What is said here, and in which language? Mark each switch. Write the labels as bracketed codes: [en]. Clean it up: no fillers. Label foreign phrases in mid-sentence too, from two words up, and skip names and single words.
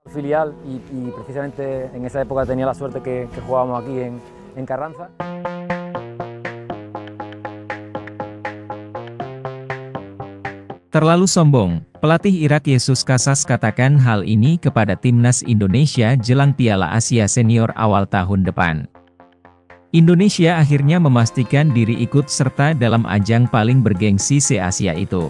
[es] filial y precisamente en esa época tenía la suerte que jugábamos aquí en Carranza. [id] Terlalu sombong, pelatih Irak Jesus Casas katakan hal ini kepada timnas Indonesia jelang Piala Asia Senior awal tahun depan. Indonesia akhirnya memastikan diri ikut serta dalam ajang paling bergengsi se-Asia itu.